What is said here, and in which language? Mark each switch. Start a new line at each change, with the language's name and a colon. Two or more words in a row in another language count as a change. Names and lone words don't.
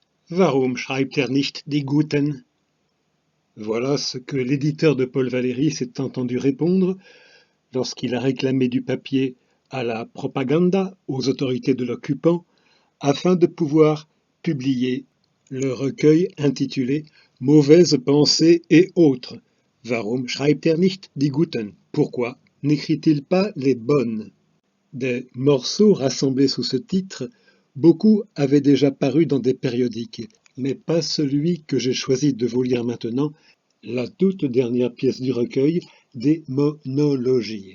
German: Warum schreibt nicht die Guten?
French: Voilà ce que l'éditeur de Paul Valéry s'est entendu répondre lorsqu'il a réclamé du papier à la propaganda, aux autorités de l'occupant, afin de pouvoir publier le recueil intitulé Mauvaises pensées et autres.
German: Warum schreibt nicht die Guten?
French: Pourquoi n'écrit-il pas les bonnes? Des morceaux rassemblés sous ce titre, beaucoup avaient déjà paru dans des périodiques, mais pas celui que j'ai choisi de vous lire maintenant, la toute dernière pièce du recueil, des monologies.